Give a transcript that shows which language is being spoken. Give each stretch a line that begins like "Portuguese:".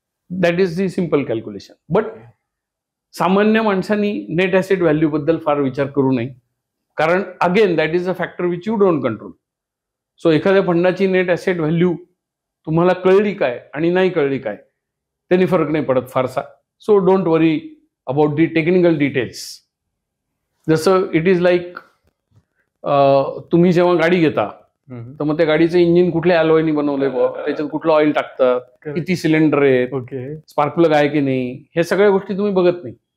English: That is the simple calculation.
Marathi: But सामान्य माणसांनी net asset value बद्दल फार विचार करू नये, कारण
English: Again that is a factor which you don't control.
Marathi: So एखाद्या फंडाची नेट ऍसेट व्हॅल्यू तुम्हाला कळली काय आणि नाही कळली काय त्यांनी फरक नाही पडत फारसा.
English: So don't worry about the technical details.
Marathi: जसं
English: it is like
Marathi: तुम्ही जेव्हा गाडी घेता तर मग त्या गाडीचं इंजिन कुठल्या अलॉयनी बनवलंय, त्याच्यात कुठलं ऑइल टाकतात, किती सिलेंडर आहेत,
English: okay,
Marathi: स्पार्क प्लग आहे की नाही, हे सगळ्या गोष्टी तुम्ही बघत नाही.